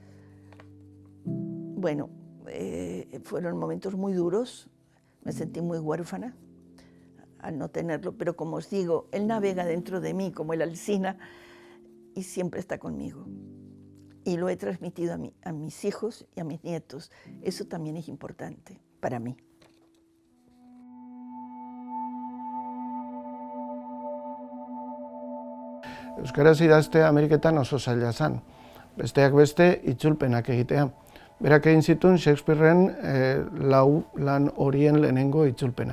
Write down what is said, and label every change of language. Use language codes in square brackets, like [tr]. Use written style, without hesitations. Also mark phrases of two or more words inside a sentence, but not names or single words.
[es] Bueno, fueron momentos muy duros, me sentí muy huérfana al no tenerlo, pero como os digo, él navega dentro de mí como el Alsina y siempre está conmigo. Y lo he transmitido a mis hijos y a mis nietos. Eso también es importante para mí. [eu] Euskaraz idaztea Ameriketan oso zaila zen. Besteak beste itzulpenak egitea. Berak egin zituen Shakespearen 4 lan horien lehenengo itzulpena.